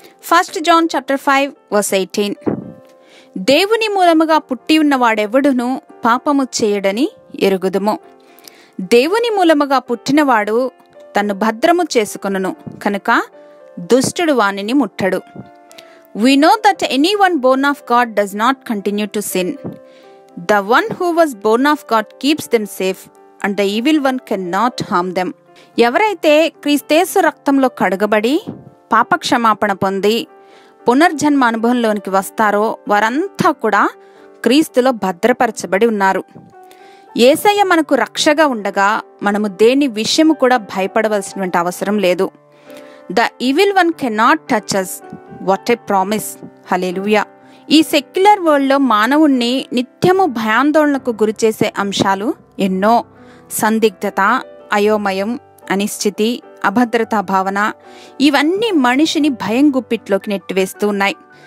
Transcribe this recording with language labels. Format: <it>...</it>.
<en>1 John chapter 5 verse 18.</en> <te>దేవుని మూలముగా పుట్టి ఉన్నవాడెవడును పాపము చేయడని ఎరుగుదుము. దేవుని మూలముగా పుట్టినవాడు తన్ను భద్రము చేసుకొనును కనుక దుష్టుడు వానిని ముట్టడు.</te> <en>We know that anyone born of God does not continue to sin. The one who was born of God keeps them safe and the evil one cannot harm them.</en> <te>ఎవరైతే క్రీస్తేసు రక్తంలో కడగబడి పాపక్షమాపణ పొంది పునర్జన్మ అనుభవంలోనికి వస్తారో వారంతా కూడా క్రీస్తులో భద్రపరచబడి ఉన్నారు. యేసయ్య మనకు రక్షగా ఉండగా మనము దేని విషయము కూడా భయపడవలసినటువంటి అవసరం లేదు.</te> <en>The evil one cannot touch us. What a promise.</en> <te>హల్లెలూయా. ఈ సెక్యులర్ వరల్డ్ లో మానవుణ్ణి నిత్యము భయాందోళనకు గురిచేసే అంశాలు ఎన్నో. సందిగ్ధత, అయోమయం, అనిశ్చితి, అభద్రతా భావన ఇవన్నీ మనిషిని భయం గుప్పిట్లోకి నెట్టివేస్తూ ఉన్నాయి.</te>